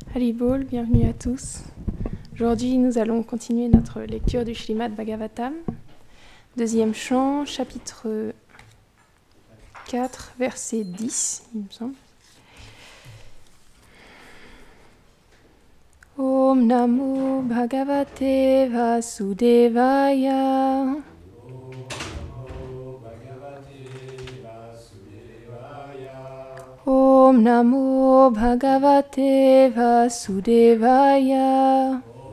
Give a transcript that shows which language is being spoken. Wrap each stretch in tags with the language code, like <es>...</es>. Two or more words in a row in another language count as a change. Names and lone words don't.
<fr>Haribol, bienvenue à tous. Aujourd'hui, nous allons continuer notre lecture du Srimad Bhagavatam. Deuxième chant, chapitre 4, verset 10, il me semble.</fr> <sa>Om Namo Bhagavate Vasudevaya. Om Namo Bhagavate Vasudevaya.</sa>